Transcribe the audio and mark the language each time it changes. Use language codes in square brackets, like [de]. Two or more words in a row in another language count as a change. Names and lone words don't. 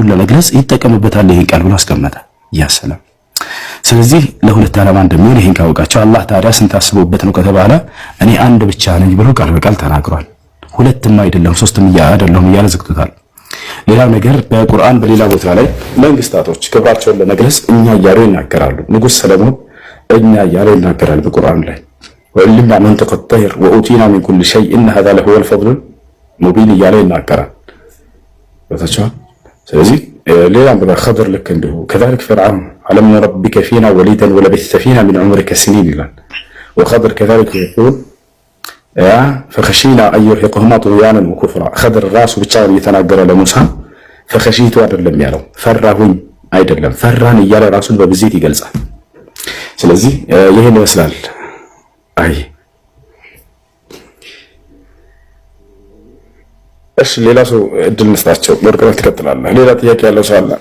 [am] ለመግለጽ ይጠቀምበታል ይሄን ቃል ብሎ አስቀመጠ ያሰለም ስለዚህ ለሁለት ዓላማ እንደሚሆን ይሄን ካወቃችሁ አላህ ታዲያ ስንት አስቦበት ነው ከተባለ እኔ አንድ ብቻ ነኝ ብሎ ቃል በቃል ተናግሯል ሁለትም አይደለም ሶስትም አይደለም እያለ ዘግቶታል ሌላ ነገር በቁርአን በሌላ ቦታ ላይ መንግስታቶች ክብራቸውን ለመግለጽ እኛ እያሉ ይናገራሉ ንጉስ ሰለሞን እኛ እያሉ ይናገራል በቁርአን ላይ [ar] علمنا منطق الطير وأوتينا من كل شيء إن هذا لهو الفضل المبين [am] እያለ ይናገራል ወታቻው ስለዚህ ሌላም በخضر لك እንዲሁ [ar] كذلك فرعون ألم نربك فينا وليدا ولبثت فينا من عمرك سنين [am] ይላል [ar] وخضر كذلك يقول فخشينا أن يرهقهما طغيانا وكفرا [am] خضر ራሱ ብቻውን እየተናገረ ለሙሳ فخشيت አይደለም ያለው ፈራሁኝ አይደለም ፈራን እያለ ራሱን በብዜት ይገልጻል ስለዚህ ይሄን ይመስላል አይ እሺ ሌላ ሰው እድል መስጣቸው ወርቀት ትከተላለህ ሌላ ጥያቄ ያለው ሰው አለ